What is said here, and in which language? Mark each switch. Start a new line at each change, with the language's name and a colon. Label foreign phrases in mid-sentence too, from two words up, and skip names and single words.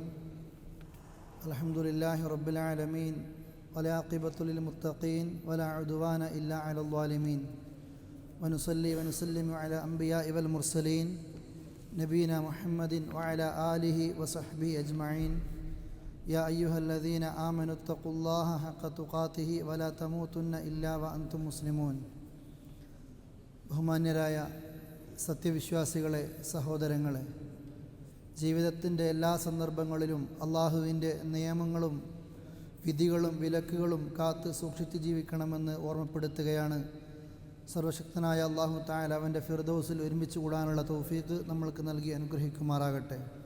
Arabic: الحمد لله رب العالمين والعاقبة للمتقين ولا عدوان إلا على الظالمين. ونصلي ونسلم على أنبياء والمرسلين نبينا محمد وعلى آله وصحبه أجمعين. يا أيها الذين آمنوا اتقوا الله حق تقاته ولا تموتن إلا وأنتم مسلمون.
Malayalam: ബഹുമാന്യരായ സത്യവിശ്വാസികളെ, സഹോദരങ്ങളെ, ജീവിതത്തിൻ്റെ എല്ലാ സന്ദർഭങ്ങളിലും അള്ളാഹുവിൻ്റെ നിയമങ്ങളും വിധികളും വിലക്കുകളും കാത്ത് സൂക്ഷിച്ച് ജീവിക്കണമെന്ന് ഓർമ്മപ്പെടുത്തുകയാണ്. സർവശക്തനായ അള്ളാഹു തആല അവൻ്റെ ഫിർദൗസിൽ ഒരുമിച്ച് കൂടാനുള്ള തൗഫീഖ് നമ്മൾക്ക് നൽകി അനുഗ്രഹിക്കുമാറാകട്ടെ.